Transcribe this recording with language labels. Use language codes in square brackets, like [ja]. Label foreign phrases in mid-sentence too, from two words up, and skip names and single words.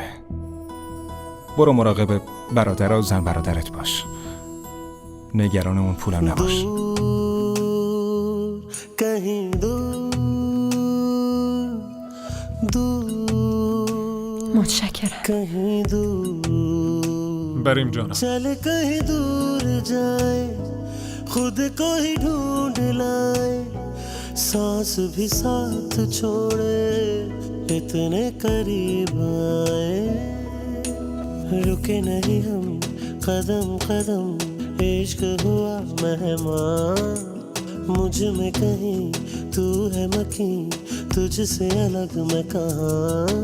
[fa] برو مراقب برادر و زن برادرت باش. نگران اون پولم نباش. [hi] कहीं [fa] متشکرم. [hi] कहीं दूर [fa] بریم جانم. [hi] चले कहीं दूर जाए, खुद को ही ढूंढ लाए, सांस भी साथ छोड़े, इतने करीब आए, रुके नहीं हम कदम कदम, इश्क हुआ मेहमान, मुझ में कहीं तू है मकी, तुझसे अलग मैं कहाँ.